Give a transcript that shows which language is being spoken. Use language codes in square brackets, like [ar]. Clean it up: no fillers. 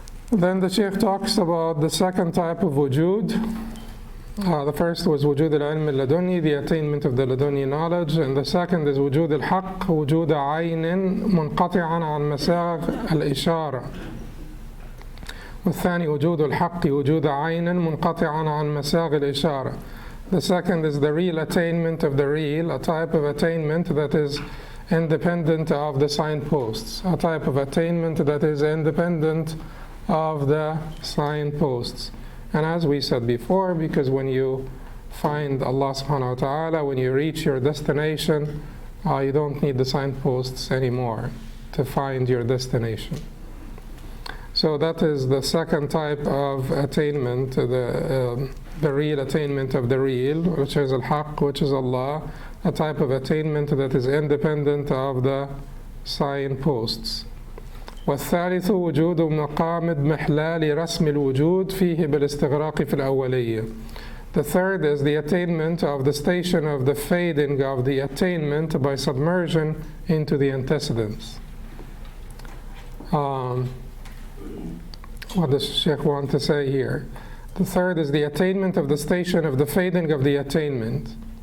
[en] Then the Shaykh talks about the second type of wujud. The first was wujud al-ilm al-laduni, the attainment of the laduni knowledge, and the second is wujud al-haq, [ar] wujud aynin munqati'an an masagh al-ishara. والثاني وجود الحق وجود عين منقطعا عن مساغ الإشارة. [en] The second is the real attainment of the real, a type of attainment that is independent of the signposts, a type of attainment that is independent of the signposts. And as we said before, because when you find Allah subhanahu wa ta'ala, when you reach your destination, you don't need the signposts anymore to find your destination. So that is the second type of attainment, the real attainment of the real, which is al-Haq, which is Allah, a type of attainment that is independent of the signposts. [ar] والثالث وجود مقام اضمحلال رسم الوجود فيه بالاستغراق في الأولية. [en] The third is the attainment of the station of the fading of the attainment by submersion into the antecedents. What does Shaykh want to say here? The third is the attainment of the station of the fading of the attainment.